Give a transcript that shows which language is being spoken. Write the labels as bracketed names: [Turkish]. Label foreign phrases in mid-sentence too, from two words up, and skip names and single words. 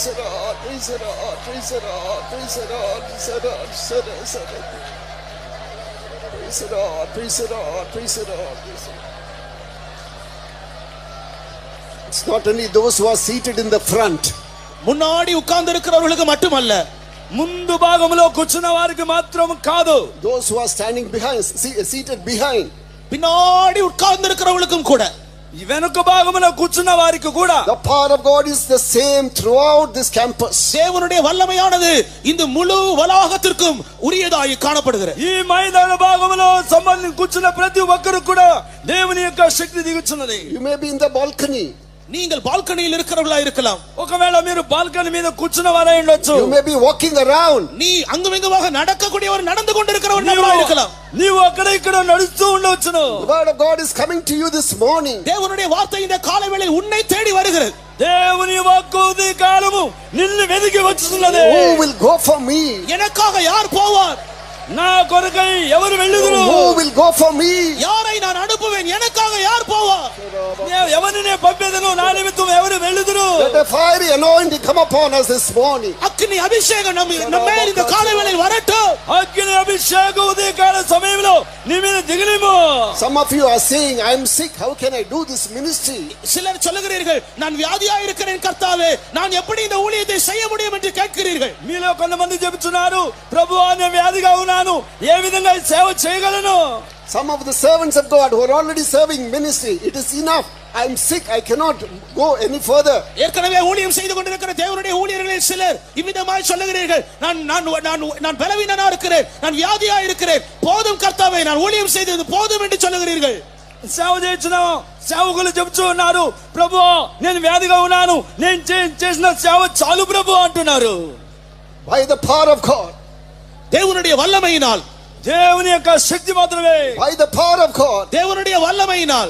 [English] the Lord, praise the Lord, praise the Lord, praise the Lord, praise the Lord, praise the Lord, praise the Lord, praise the Lord. It's not only those who are seated in the front. [Tamil] முன்னாடி உட்கார்ந்து இருக்கிறவர்களுக்கு மட்டுமல்ல, [Telugu] ముందు భాగంలో కూర్చున్న వారికి మాత్రం కాదు, [English] those who are standing behind, seated behind. [Tamil] பின்னாடி உட்கார்ந்து இருக்கிறவர்களுக்கும் கூட. [Telugu] వెనుక భాగమున కూర్చున్న వారికి కూడా [English] the power of God is the same throughout this campus. [Tamil] தேவனுடைய வல்லமையானது இந்த முழு வளாகத்திற்கும் உரியதாய் காணப்படுகிறது. [Telugu] ఈ మైదాన భాగములో సంబంధించి కూర్చున్న ప్రతి ఒక్కరు కూడా దేవుని యొక్క శక్తి దిగుచున్నది. [English] You may be in the balcony. [Tamil] நீங்கள் பால்கனியில் இருக்கிறவர்களா இருக்கலாம். [Telugu] ఒకవేళ మీరు బాల్కనీ మీద కూర్చున్న వారై ఉండొచ్చు. [English] You may be walking around. [Tamil] நீ அங்குமிங்குமாக நடக்கக்கூடியவர், நடந்து கொண்டிருக்கிறவர் இருக்கலாம். [Telugu] నీవు అక్కడ ఇక్కడ నడుస్తూ ఉండొచ్చును. [English] The word of God is coming to you this morning. [Tamil] தேவனுடைய வார்த்தை இந்த காலை வேளையில் உன்னை தேடி வருகிறது. [Telugu] దేవుని వాక్కు ఈ కాలము నిన్ను వెదికి వచ్చుచున్నది. [English] Who will go for me? [Tamil] எனக்காக யார் போவார்? [Telugu] నా కొరకై ఎవరు వెళ్ళుదురు? [English] Who will go for me? [Tamil] யாரை நான் அனுப்புவேன்? எனக்காக யார் போவார்? [Telugu] ఎవరిని పంపేదను? నా నిమిత్తం ఎవరు వెళ్ళుదురు? [English] Let a fiery anointing come upon us this morning. [Tamil] அக்கினி அபிஷேகம் நம்ம மேல் இந்த காலை வேளையில் வரட்டும். [Telugu] అగ్ని అభిషేకం ఉదయ కాల సమయంలో నీ మీద దిగలేము. [English] Some of you are saying, I am sick, how can I do this ministry? [Tamil] சிலர் சொல்லுகிறீர்கள், நான் வியாதியாக இருக்கிறேன் கர்த்தாவே, நான் எப்படி இந்த ஊழியத்தை செய்ய முடியும் என்று கேட்கிறீர்கள். [Telugu] మీలో కొంతమంది చెబుతున్నారు, ప్రభువా నేను వ్యాధిగా ఉన్నాను, ఏ విధంగా సేవ చేయగలను? [English] Some of the servants of God who are already serving ministry, it is enough. I am sick, I cannot go any further. [Tamil] ஏற்கனவே ஊழியம் செய்து கொண்டிருக்கிற தேவனுடைய ஊழியர்களில் சிலர் இவ்விதமாய் சொல்லுகிறீர்கள், நான் பலவீனனா இருக்கிறேன், நான் வியாதியா இருக்கிறேன், போதும் கர்த்தாவே, நான் ஊழியம் செய்தது போதும் என்று சொல்லுகிறீர்கள். [Telugu] సేవ చేసిన సేవకులు చెబుతూ ఉన్నారు, ప్రభువా నేను వ్యాధిగా ఉన్నాను, నేను చేసిన సేవ చాలు ప్రభు అంటున్నారు. [English] By the power of God, [Tamil] தேவனுடைய வல்லமையினால், [Telugu] దేవుని యొక్క శక్తి మాత్రమే, [English] by the power of God, [Tamil] தேவனுடைய வல்லமையினால்,